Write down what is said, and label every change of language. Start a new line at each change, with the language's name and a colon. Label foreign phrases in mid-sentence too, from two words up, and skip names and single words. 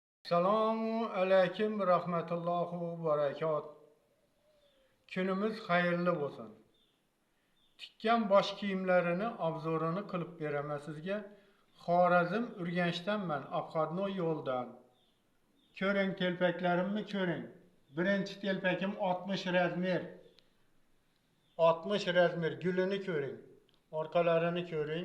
Arabic: سلام عليكم ورحمة الله وبركات.
Uzbek: Günümüz hayırlı olsun. Tikkan bosh kiyimlerini obzorini qilib beraman sizga. Xorazm Urganchdan men, Abqadnoy yo'ldan. Ko'ring, telpaklarimni ko'ring. Birinchi telpakim 60 razmer. 60 razmer gulini ko'ring. Orqalarini ko'ring.